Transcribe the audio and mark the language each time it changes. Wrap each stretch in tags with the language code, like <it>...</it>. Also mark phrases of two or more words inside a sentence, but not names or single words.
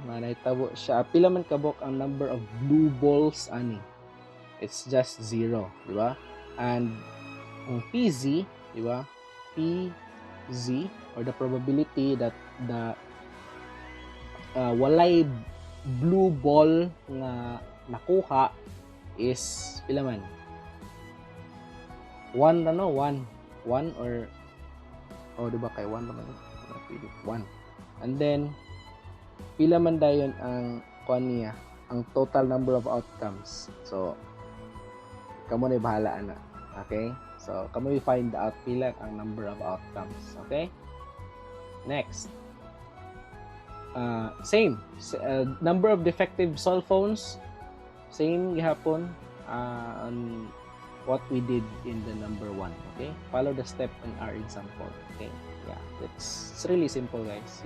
<ceb>Na naitabo siya. Pila man kabok ang</ceb> <en>number of blue balls</en> <ceb>ani.</ceb> <en>It's just 0,</en> <ceb>diba? And ang PZ, diba?</ceb> <en>PZ, or the probability that the walay blue ball</en> <ceb>nga nakuha</ceb> <en>is</en> <ceb>pila man? 1 ano? 1 or diba kay 1 naman? 1. And then pila man dayon ang kuan niya, ang</ceb> <en>total number of outcomes.</en> <ceb>So kamo na bahala ana. Okay? So kamo i-find out pila ang</ceb> <en>number of outcomes.</en> <ceb>Okay?</ceb> <en>Next. Same. Number of defective cell phones, same gihapon on what we did in the number 1. Okay, follow the step in our example. Okay, yeah, it's really simple, guys.</en>